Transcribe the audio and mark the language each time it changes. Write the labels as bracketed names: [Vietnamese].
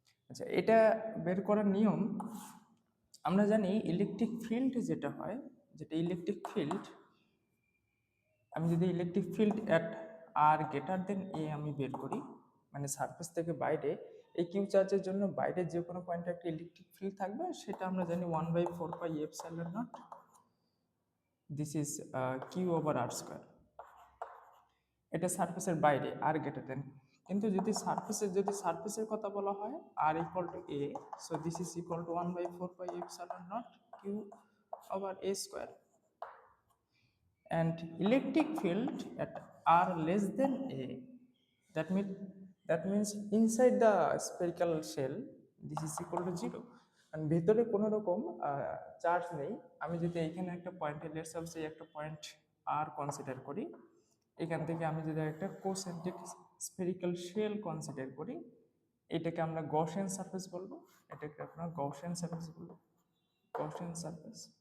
[Bangla] আচ্ছা, এটা বের করার নিয়ম আমরা জানি, ইলেকট্রিক ফিল্ড যেটা হয়, যেটা ইলেকট্রিক ফিল্ড, আমি যদি electric field at আর greater than এ আমি বের করি, মানে সারফেস থেকে বাইরে এই কিউ চার্জের জন্য বাইরে যে কোনো পয়েন্টে একটা ইলেকট্রিক ফিল্ড থাকবে, সেটা আমরা জানি 1/4πε0, this is Q over আর square. এটা সারফেসের বাইরে আর গ্রেটার দেন। কিন্তু যদি সারফেসের কথা বলা হয় আর equal to A, so this is equal to 1/4πε0 Q over a square. [English] And electric field at r less than a, that means inside the spherical shell this is equal to 0, and ভেতরে কোনো রকম charge নেই। [Bangla] আমি যদি এখানে একটা পয়েন্টে let's suppose একটা পয়েন্ট আর কনসিডার করি, এখান থেকে আমি যদি একটা কোসেন্ট্রিক স্ফেরিক্যাল শেল কনসিডার করি, এটাকে আমরা গসিয়ান সারফেস বলবো, এটাকে আপনারা গসিয়ান সারফেস বলবো, গসিয়ান সারফেস।